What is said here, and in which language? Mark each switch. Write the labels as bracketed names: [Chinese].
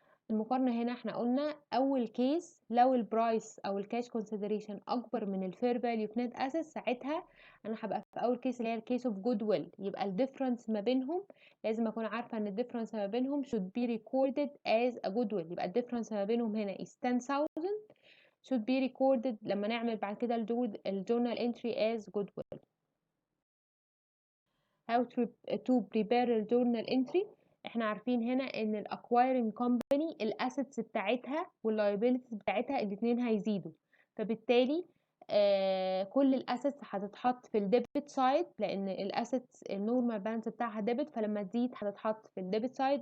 [Arabic] المقارنة هنا احنا قلنا اول كيس لو البرايس او الكاش كونسيدريشن اكبر من الفير فاليو في نت اسيت، ساعتها انا هبقى في اول كيس اللي هي الكيس اوف جود ويل. يبقى الديفرنس ما بينهم لازم اكون عارفه ان الديفرنس ما بينهم [English] should be recorded as a goodwill. [Arabic] يبقى الديفرنس ما بينهم هنا [English] is 10,000 should be recorded [Arabic] لما نعمل بعد كده الجورنال entry [English] as goodwill. how to prepare a journal entry. [Arabic] احنا عارفين هنا ان ال acquiring company الاسيتس بتاعتها والliabilities بتاعتها الاتنين هيزيدوا، فبالتالي كل الاسيتس هتتحط في الديبت سايد، لان الاسيتس النورمال بالانس بتاعها ديبت، فلما تزيد هتتحط في الديبت سايد.